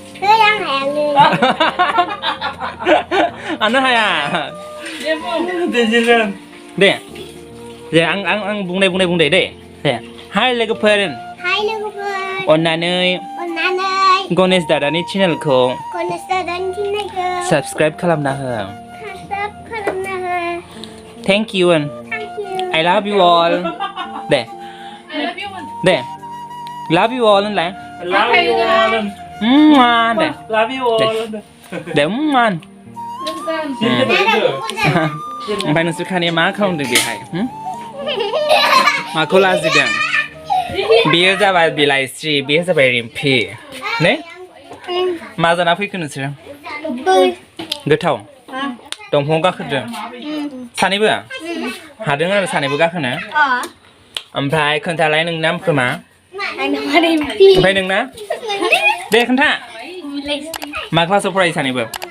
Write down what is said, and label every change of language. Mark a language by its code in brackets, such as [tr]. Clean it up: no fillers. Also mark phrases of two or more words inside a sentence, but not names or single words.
[brx] आनो हाया दे आं बुंनाय दे हाय लोगोफोर अन्नानै गणेश दादानि चेनेलखौ साबस्क्राइब खालामना हो [en] thank you I love you all [brx] दे [en] love you all [brx] होनलाय [en] love you all [brx] दे [en] love you all [brx] दे ओमफ्राय नोंसोर खानिया मा खालामदों बेहाय माखौ लाजिदों बेयो जाबाय बिलाइस्रि बेयो जाबाय रिम्फि ने मा जाना फैखो नोंसोर गोथाव दंफाङाव गाखोदों सानैबो हादों आरो सानैबो गाखोनो ओमफ्राय खोन्थालाय नोंनि नामखौ मा ओमफ्राय नोंना दे खोन्था मा क्लासाव फरायो सानैबो